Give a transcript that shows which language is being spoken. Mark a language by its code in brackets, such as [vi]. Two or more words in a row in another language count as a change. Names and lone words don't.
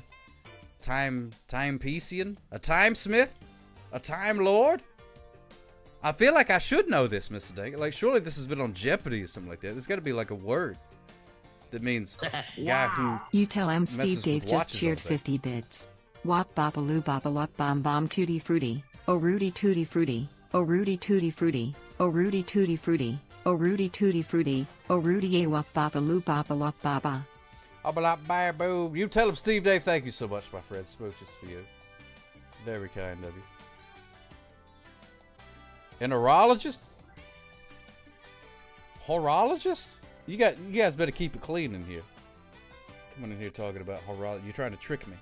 [en] Timepician? A timesmith? A time lord? I feel like I should know this, Mr. Dank. Like, surely this has been on Jeopardy or something like that. There's got to be like a word that means guy who. You tell him Steve messes Dave with just watches cheered all day. 50 bits. Wop bopaloo bopalop bom bom tutti frutti. Oh Rudy tutti frutti. Oh Rudy tutti frutti. Oh Rudy tutti frutti. Oh Rudy tutti frutti. Oh Rudy a wop bopaloo bopalop baba. Boo. You tell him Steve Dave. Thank you so much, my friend. Smooches for you. Very kind of you. An horologist? Horologist? You guys better keep it clean in here. Coming in here talking about horology. You're trying to trick me.